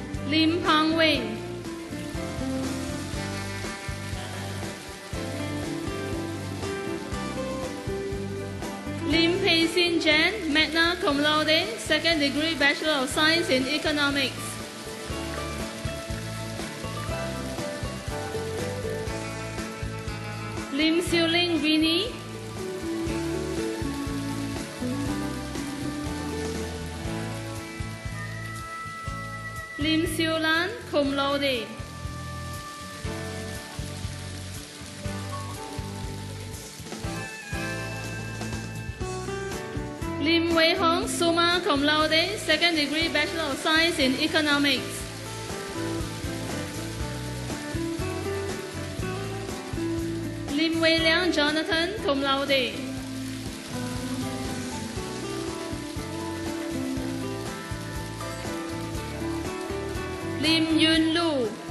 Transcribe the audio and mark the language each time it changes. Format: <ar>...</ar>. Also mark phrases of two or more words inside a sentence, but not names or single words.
<en>Lim Pang Wei. Lim Pei Sin Jen,</en> <la>magna cum laude,</la> <en>second degree Bachelor of Science in Economics. Lim Siu Ling Winnie. Lim Siu Lan,</en> <la>cum laude.</la> <en>Lim Wei Hong,</en> <la>summa cum laude,</la> <en>second degree Bachelor of Science in Economics. Lim Wei Liang Jonathan,</en> <la>cum laude.</la> <en>Lim Yun Lu.</en>